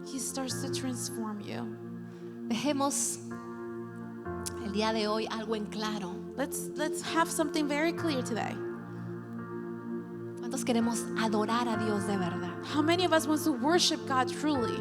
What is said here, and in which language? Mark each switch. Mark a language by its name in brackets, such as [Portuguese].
[English] He starts to transform you. [Spanish] Dejemos el día de hoy algo en claro. [English] Let's have something very clear today. [Spanish] ¿Cuántos queremos adorar a Dios de verdad? [English] How many of us want to worship God truly?